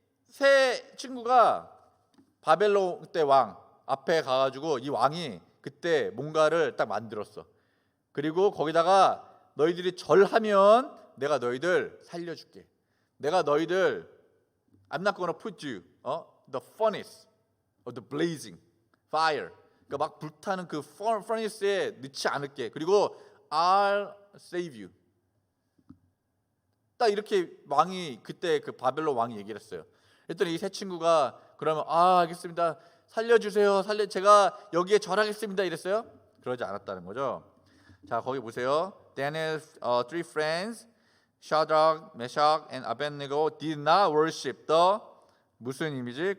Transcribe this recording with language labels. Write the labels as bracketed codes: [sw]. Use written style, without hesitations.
[ko] 새 친구가 바벨론 때 왕 앞에 가가지고 이 왕이 그때 뭔가를 딱 만들었어. 그리고 거기다가 너희들이 절하면 내가 너희들 살려줄게. 내가 너희들 [en] I'm not gonna put you the furnace of the blazing fire. [ko] 그러니까 막 불타는 그 furnace에 넣지 않을게. 그리고 [en] I'll save you. [ko] 딱 이렇게 왕이 그때 그 바벨론 왕이 얘기를 했어요. 그랬더니 이 새 친구가 그러면 알겠습니다. 살려주세요. 제가 여기에 절하겠습니다. 이랬어요? 그러지 않았다는 거죠. 자, 거기 보세요. [en] Daniel's three friends, Shadrach, Meshach, and Abednego did not worship the [ko] 무슨 이미지?